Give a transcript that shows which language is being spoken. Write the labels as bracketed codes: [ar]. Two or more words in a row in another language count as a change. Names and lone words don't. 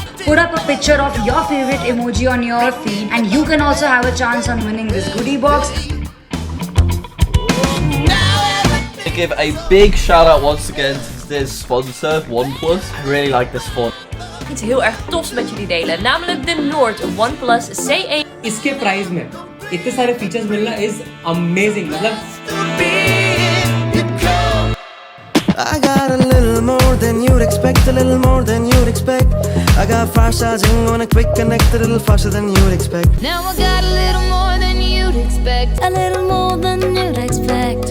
[en] Put up a picture of your favorite emoji on your feed and you can also have a chance on winning this goodie box. To give a big shout out once again to today's sponsor, OnePlus. I really like this phone. [nl] Iets heel erg tofs met jullie delen, namelijk de Noord OnePlus C1. [hi] इसके प्राइस में इतने सारे फीचर्स मिलना [en] is amazing. I got a little more than you'd expect, a little more than you'd expect. I got fast charging on a quick connect, a little faster than you'd expect. Now I got a little more than you'd expect, a little more than you'd expect.